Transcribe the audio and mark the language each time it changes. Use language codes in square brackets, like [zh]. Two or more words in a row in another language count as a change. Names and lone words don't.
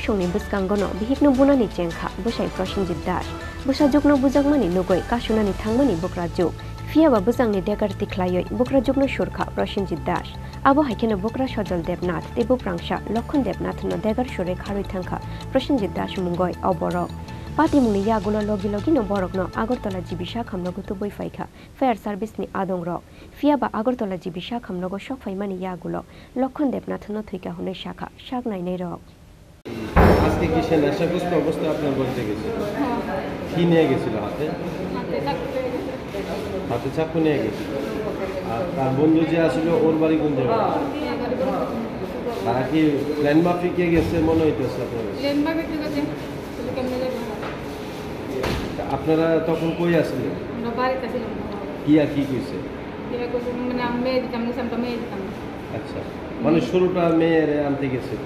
[trp] shungni buskangono bihikno bunani chengkha busai Prosenjit Das busa jokno bujakmani nugoi kasunani thangmani bukra jok fiaba bujangni degar tiklayoi bukra jokno surkha Prosenjit Das abo haikeno bukra Sojol Debnath te buprangsha Lokhon Debnath no degar sure kharoi thangkha Prosenjit Das mungoi oborok Patimungni yagulo logi logi no borokno Agartala jibisha khamnogo tuboi faikha Fire Service ni adongrok fiaba Agartala jibisha khamnogo shok faimani yagulo Lokhon Debnath no thuika hunai shakha shak nainai rok [bn] আজকে কি সে নেশাগ্রস্ত অবস্থায় আপনার বাড়িতে গেছিল কি নিয়ে গেছিল হাতে চাকু নিয়ে গেছিল আর তার বন্ধু যে আসলে ওর বাড়ি কোন জায়গায় তারা কি প্ল্যান মাফিক গেছে মনে হইতেছে আপনারা তখন কই আসলেন কি আর কি কইছে আচ্ছা মানে শুরুটা মেয়ের আনতে গেছে তো